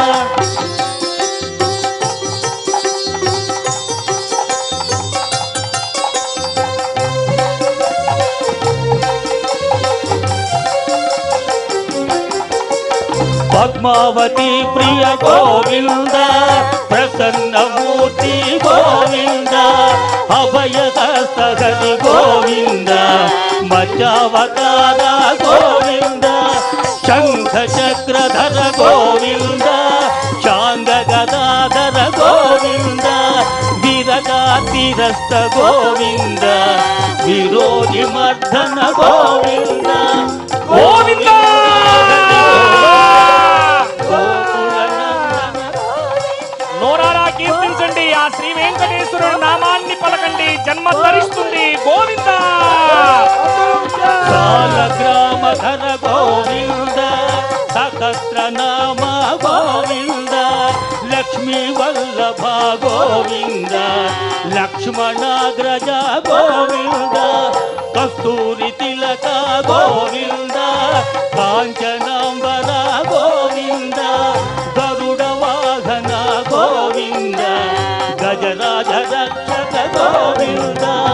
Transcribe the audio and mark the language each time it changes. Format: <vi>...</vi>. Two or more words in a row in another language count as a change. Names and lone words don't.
<sa>పద్మావతి ప్రియ గోవింద ప్రసన్నమూర్తి గోవింద అభయ హరి గోవింద ಮಧ್ಯಾವತಾರ ಗೋವಿಂದ ಶಂಖ ಚಕ್ರಧರ ಗೋವಿಂದ ಶಾಂಗ ಗದಾಧರ ಗೋವಿಂದ ವಿರಗಾತಿರಸ್ತ ಗೋವಿಂದ ವಿರೋಧಿ ಮರ್ದನ ಗೋವಿಂದ</sa> <te>ಗೋವಿಂದ నోరారా కీర్తించండి ఆ శ్రీ వెంకటేశ్వరుడు నామాన్ని పలకండి జన్మ ధరిస్తుంది గోవింద</te> <sa>సాలగ్రామధర గోవింద సహస్ర నామ గోవింద లక్ష్మీ వల్లభ గోవింద లక్ష్మణాగ్రజ గోవింద కస్తూరి తిలక గోవింద కాంచనాంబర గోవింద గరుడ వాహన గోవింద గజరాజ రక్షక గోవింద</sa>